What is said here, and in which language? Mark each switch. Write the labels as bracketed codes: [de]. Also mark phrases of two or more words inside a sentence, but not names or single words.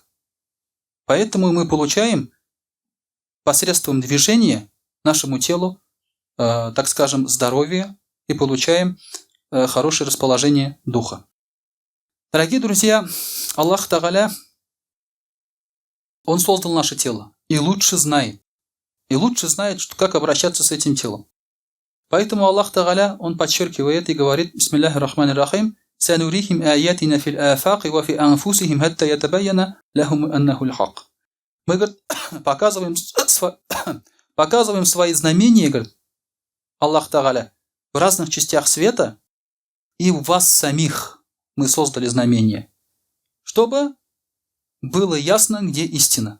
[ru] Поэтому мы получаем посредством движения нашему телу, так скажем, здоровье и получаем хорошее расположение духа. Дорогие друзья, [ar] الله تعالى, [ru] Он создал наше тело и лучше знает. И лучше знает, как обращаться с этим телом. Поэтому [ar] الله تعالى, [ru] Он подчеркивает и говорит: [ar] بسم الله الرحمن الرحيم سنريهم آياتنا في الآفاق وفي أنفسهم حتى يتبين لهم أنه الحق». [ru] Мы, говорит, показываем свои знамения, говорит [ar] الله تعالى, [ru] в разных частях света, и в вас самих мы создали знамения, чтобы было ясно, где истина.